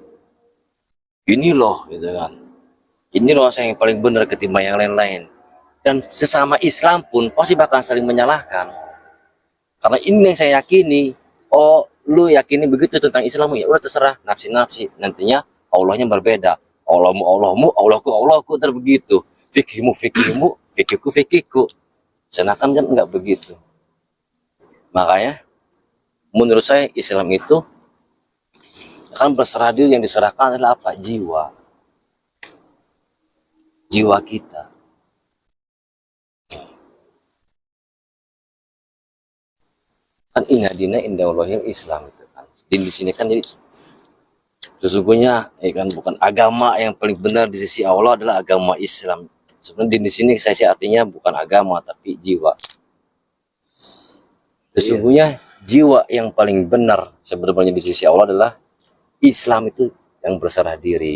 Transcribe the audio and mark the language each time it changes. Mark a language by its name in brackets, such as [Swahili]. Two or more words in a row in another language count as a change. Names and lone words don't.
[Indonesian] Ini loh gitu kan, ini loh saya yang paling benar ketimbang yang lain-lain. Dan sesama Islam pun pasti bakal saling menyalahkan. Karena ini yang saya yakini. Oh, lu yakini begitu tentang Islam, ya udah terserah, nafsi-nafsi. Nantinya Allahnya berbeda. Allahmu Allahmu, Allahku terbegitu. Fikihmu fikihmu, fikihku fikihku. Sedangkan kan enggak begitu. Makanya menurut saya Islam itu kan berserah diri, yang diserahkan adalah apa? Jiwa kita. Kan [Arabic] إن الدين عند الله الإسلام [Indonesian] itu kan. Di sini kan jadi sesungguhnya kan bukan agama yang paling benar di sisi Allah adalah agama Islam. Sebenarnya di sini saya sih artinya bukan agama tapi jiwa. Sesungguhnya jiwa yang paling benar sebenarnya di sisi Allah adalah Islam, itu yang berserah diri.